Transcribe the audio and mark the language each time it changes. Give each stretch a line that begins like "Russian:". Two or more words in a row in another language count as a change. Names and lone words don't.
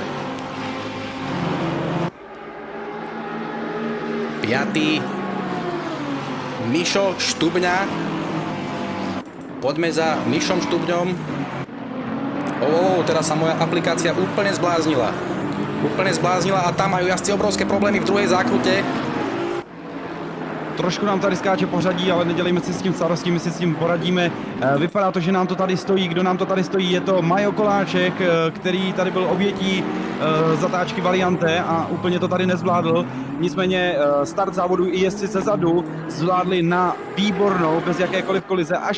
Slovak: 5. Mišo Štubňa. Poďme za Mišom Štubňom. Teraz sa moja aplikácia úplne zbláznila. A tam majú jazdci obrovské problémy v druhej zákrute.
Czech: Trošku nám tady skáče pořadí, ale nedělejme si s tím starosti, my si s tím poradíme. Vypadá to, že nám to tady stojí. Kdo nám to tady stojí? Je to Majo Koláček, který tady byl obětí zatáčky Valiante a úplně to tady nezvládl. Nicméně start závodu i jezdci ze zadu zvládli na výbornou, bez jakékoliv kolize, až